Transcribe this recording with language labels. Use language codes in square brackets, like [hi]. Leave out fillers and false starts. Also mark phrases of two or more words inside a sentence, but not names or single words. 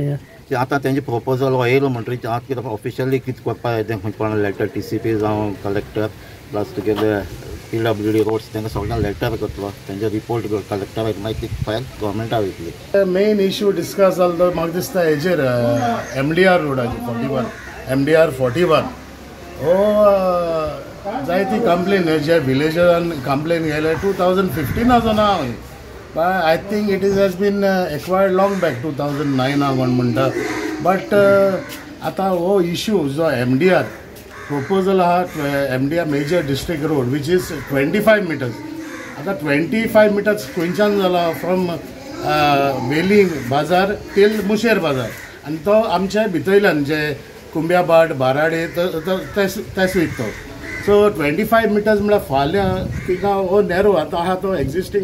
[kok] आतां तेंचे प्रपोजल हो येयलो म्हणटरीच हांव कितें ऑफिशियली कितें करपा जाय तें कोणा लेटर TCP जावं कलेक्टर प्लस तुगेले PWD रोड्स तांकां सगळ्यांक लेटर करतलो तेंचे रिपोर्ट कलेक्टराक मागीर ती फायल गव्हर्मेंटाक वयतली मेन इश्यू डिस्कस जालो तो म्हाका दिसता हेजेर MDR रोडाचेर MDR 41 हो जायती कंप्लेन जे विलेजान कंप्लेन गेले 2015 आसतना हांव [en] But I think it is has been acquired long back [kok] 2009 हांव म्हणटा बट आतां हो इश्यू जो [en] MDR proposal MDR major district road which is 25 meters. [kok] आता 25 meters कोणच्यान जाला फ्रॉम वेलिंग बाजार टील मुशेर बाजार आनी तो आमच्या भितरल्यान जे कुंब्याबाड बाराडे तेच वयता सो 25 meters म्हळ्यार फाल्यां तिका हो नेरो आतां आहा तो एक्जिस्टींग